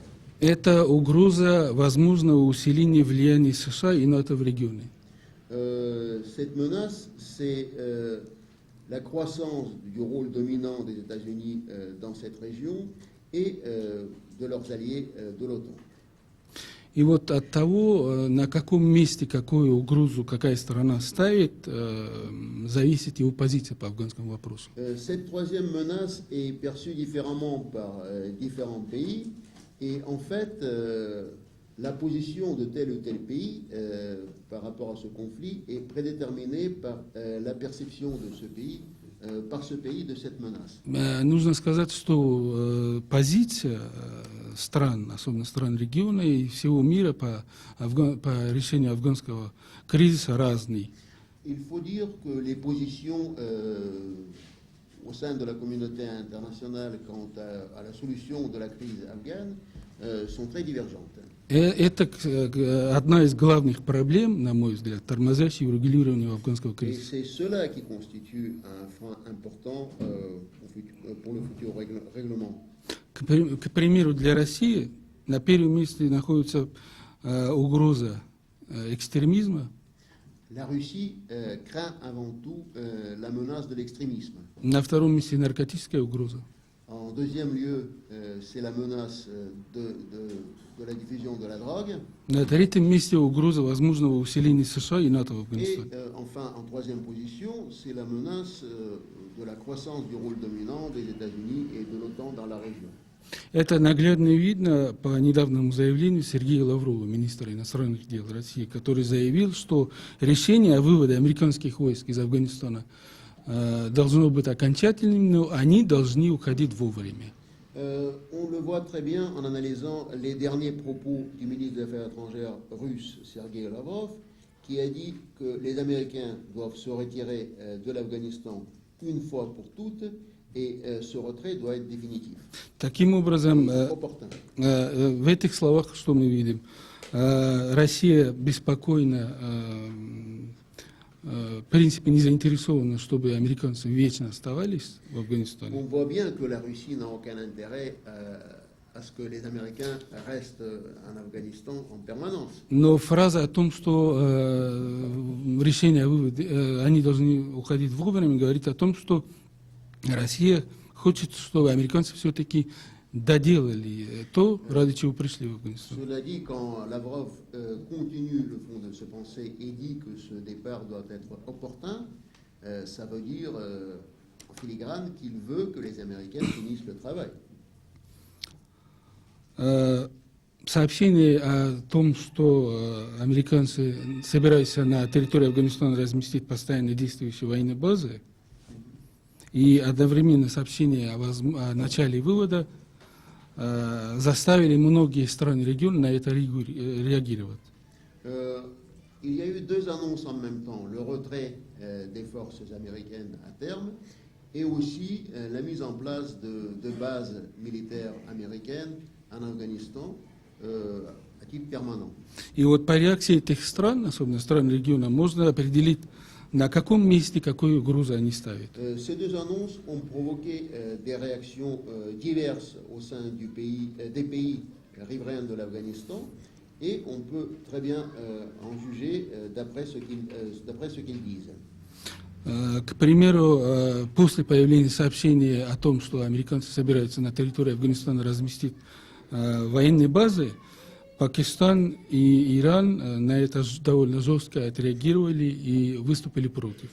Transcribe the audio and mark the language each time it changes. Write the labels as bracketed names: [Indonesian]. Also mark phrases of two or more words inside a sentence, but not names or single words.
[Russian] Это угроза возможного усиления влияния США и НАТО в регионе. [French] Cette menace, c'est la croissance du rôle dominant des États-Unis dans cette région et de leurs alliés de l'OTAN. [Russian] И вот от того, на каком месте какую угрозу какая страна ставит, зависит его позиция по афганскому вопросу. [French] Cette troisième menace est perçue différemment par différents pays et en fait, la position de tel ou tel pays par rapport à ce conflit est prédéterminée par la perception de ce pays, par ce pays de cette menace. [Russian] Нужно сказать, что позиция стран, особенно стран региона и всего мира по решению афганского кризиса разные. [French] Il faut dire que les positions au sein de la communauté internationale quant à la solution de la crise afghane sont très divergentes. [Russian] Это одна из главных проблем, на мой взгляд, тормозящей урегулирования афганского [French] Et [Russian] кризиса. [French] c'est cela qui constitue un frein important pour le futur règlement. [Russian] К примеру, для России на первом месте находится угроза экстремизма, [French] La Russie craint avant tout la menace de l'extrémisme. [Russian] на втором месте наркотическая угроза, [French] En deuxième lieu, c'est la menace de la diffusion de la drogue. [Russian] на третьем месте угроза возможного усиления США и НАТО в [French] Et [Russian] Афганистане. [French] enfin, en troisième position, c'est la menace de la croissance du rôle dominant des États-Unis et de l'OTAN dans la région. [Russian] Это наглядно видно по недавнему заявлению Сергея Лаврова, министра иностранных дел России, который заявил, что решение о выводе американских войск из Афганистана должно быть окончательным, но они должны уходить вовремя. [French] On le voit très bien en analysant les derniers propos du ministre des Affaires étrangères russe, Sergei Lavrov, qui a dit que les Américains doivent se retirer de l'Afghanistan une fois pour toutes, et ce retrait doit être définitif. [Russian] Таким образом, [French] Opportun. [Russian] в этих словах что мы видим? Россия беспокойна, в принципе, не заинтересована, чтобы американцы вечно оставались в [French] On [Russian] Афганистане. [French] voit bien que la Russie n'a aucun intérêt à ce que les Américains restent en Afghanistan en permanence. [Russian] Но фраза о том, что решение о выводе, они должны уходить вовремя, говорит о том, что Россия хочет, чтобы американцы все-таки доделали то, ради чего пришли в Афганистан. [French] Cela dit, quand Lavrov continue le fond de ce pensée et dit que ce départ doit être opportun, ça veut dire en filigrane qu'il veut que les Américains finissent le travail. [Russian] Сообщение о том, что американцы собираются на территории Афганистана разместить постоянно действующие военные базы, и одновременно сообщение о начале вывода заставили многие страны региона на это реагировать. [French] Il y a eu deux annonces en même temps, le retrait des forces américaines à terme et aussi la mise en place de bases militaires américaines en Afghanistan à titre permanent. [Russian] И вот по реакции этих стран, особенно стран региона, можно определить, на каком месте какую угрозу они ставят. [French] Ces deux annonces ont provoqué des réactions diverses au sein des pays riverains de l'Afghanistan et on peut très bien en juger d'après ce qu'ils disent. [Russian] К примеру, после появления сообщения о том, что американцы собираются на территории Афганистана разместить военные базы, Пакистан и Иран на это довольно жестко отреагировали и выступили против.